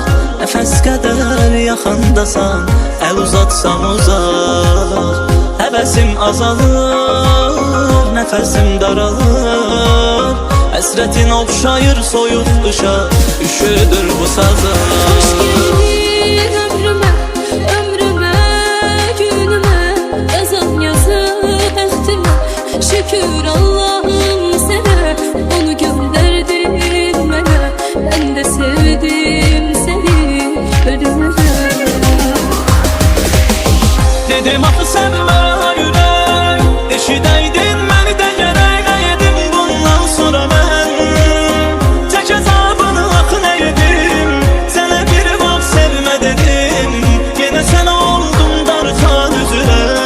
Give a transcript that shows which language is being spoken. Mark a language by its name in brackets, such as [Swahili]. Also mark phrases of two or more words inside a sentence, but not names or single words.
[Azerbaijani] Nəfəs qədər yaxındasan, əl uzatsam uzaq. Həvəsim azalır, nəfəsim daralır. Həsrətin oxşayır soyuq qışa, üşüdür bu sazım. [Turkish] Hoş geldin ömrüme, ömrüme, günüme. [Azerbaijani] Yazan yazı bəxtimə, [Turkish] Şükür Allah'ım sana, onu gönderdin bana. Ben de sevdim seni ölümüne. [Azerbaijani] Dedim axı sevmə ürək, eşidəydin məni də gərək nə yedim bundan sonra mən. Çək əzabını axı nə yedim, sənə bir vaxt sevmə dedim, yenə sən oldum darxan üzrə.